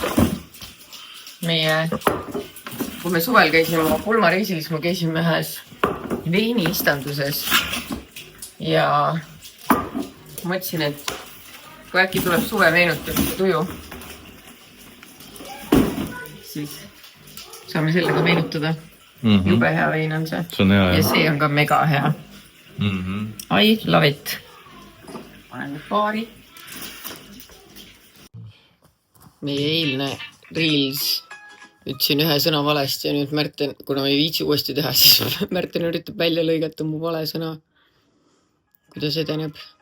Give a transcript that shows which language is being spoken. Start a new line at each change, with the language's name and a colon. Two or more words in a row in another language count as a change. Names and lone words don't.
Estonian: Kui me suvel käisime pulmareisil, siis me käisime ühes veini istanduses ja mõtlesin, et kui äkki tuleb suve meenutamist tuju, siis saame sellega meenutada. Jube hea vein on see. See on hea, ja see on ka mega hea.
English: I love it.
Estonian: Panen paari. Meie eilne Reels ütlesin ühe sõna valesti ja nüüd Märten, kuna me ei viitsi uuesti teha, siis Märten üritab välja lõigata mu vale sõna. Kuidas edeneb?